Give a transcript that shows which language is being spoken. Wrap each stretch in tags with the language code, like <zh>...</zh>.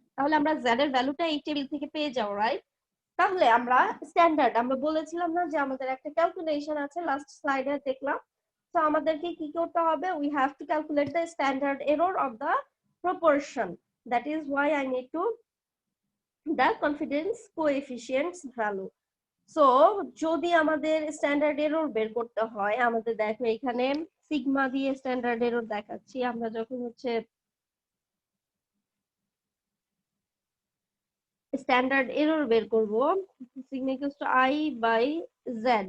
<bn>তাহলে আমরা z এর ভ্যালুটা এই টেবিল থেকে পেয়ে যাও, রাইট? তাহলে আমরা স্ট্যান্ডার্ড, আমরা বলেছিলাম না যে আমাদের একটা ক্যালকুলেশন আছে, লাস্ট স্লাইডে দেখলাম। তো আমাদেরকে কি করতে হবে,</bn> <en>we have to calculate the standard error of the proportion. That is why I need to the confidence coefficients value.</en> <bn>So যদি আমাদের স্ট্যান্ডার্ড এরর বের করতে হয়, আমাদের দেখো এখানে সিগমা দিয়ে স্ট্যান্ডার্ড এরর দেখাচ্ছি। আমরা যখন হচ্ছে স্ট্যান্ডার্ড এরর বের করব, sigma equals to i by z।</bn>